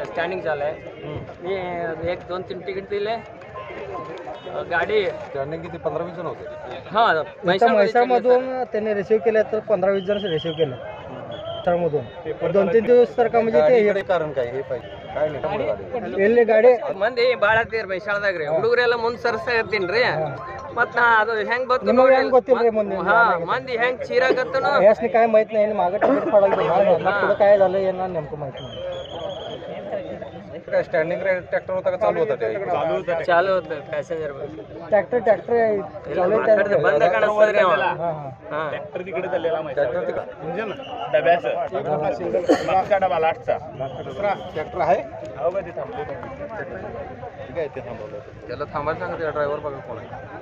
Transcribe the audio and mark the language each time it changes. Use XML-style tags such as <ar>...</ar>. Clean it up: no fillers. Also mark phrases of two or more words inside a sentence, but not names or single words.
<mr>स्टँडिंग झालंय। मी 1-2-3 तिकीट दिले। गाडी स्टँडिंग किती 15-20 जण होते। हां, म्हैसाळमधून त्यांनी रिसिव्ह केले तर 15-20 जण रिसिव्ह केले। मधून 2-3 दिवस तर का म्हणजे ते कारण काय हे पाहिजे काय</mr> <kn>ಎಲ್ಲಿ ಗಾಡಿ ಮಂದಿ ಬಾಳ ಹತ್ತಿರ ಮೈಸಾಳದಾಗ್ರಿ ಹುಡುಗರೆಲ್ಲ ಮುಂದೆ ಸರ್ಸಾಗತ್ತೀನ್ರಿ ಮತ್ ನಾ ಅದು ಹೆಂಗ್ ಬತ್ತು ನಿಮಗೆ ಹೆಂಗ್ ಗೊತ್ತಿಲ್ರಿ ಮುಂದೆ ಹಾ ಮಂದಿ ಹೆಂಗ್ ಚೀರಾಗತ್ತನೋ</kn> <mr>यासनी काय माहित नाही मागे तिकीट पडायला पुढे काय झालं यांना नेमकं माहित नाही। काय स्टँडिंग ट्रॅक्टर होता का चालू होता? चालू होतं पॅसेंजर ट्रॅक्टर चालू बंद काढतोय हा ट्रॅक्टर तिकडे चाललेला ट्रॅक्टर इंजिन डब्याचं मागचा डबा लास्टचा दुसरा ट्रॅक्टर आहे हो का ते थांबले ठीक आहे ते थांबवलं त्याला थांबायला सांगा त्या ड्रायव्हर बघा कोण आहे</mr>